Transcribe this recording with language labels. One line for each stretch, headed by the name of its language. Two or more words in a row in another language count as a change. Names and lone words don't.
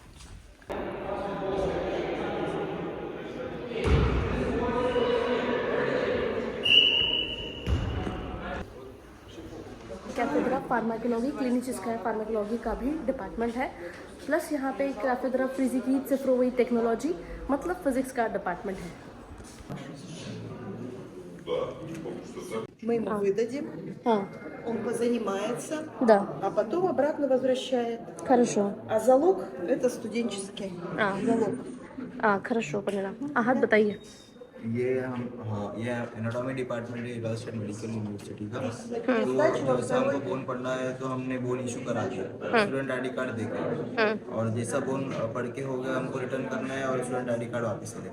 Russian: кафедра фармакологии, клиническая фармакология
Hindi: का भी डिपार्टमेंट है. प्लस यहाँ पे
Russian: кафедра физики цифровой технологии,
Hindi: मतलब फिजिक्स का डिपार्टमेंट है.
Russian: Мы ему выдадим,
Hindi: हाँ,
Russian: он позанимается, да, а потом обратно возвращает. хорошо. А залог это студенческий. залог. хорошо, поняла.
Hindi: Ahad, बताइए. ये
English: anatomy department
Hindi: है राज स्टेट मेडिकल यूनिवर्सिटी का. तो जैसा हमको बोन पढ़ना है तो हमने
English: bone issue
Hindi: करा दिया,
English: student ID card
Hindi: देकर. और जैसा बोन पढ़ के हो गया हमको रिटर्न करना है और
English: student ID card
Hindi: वापस लेना.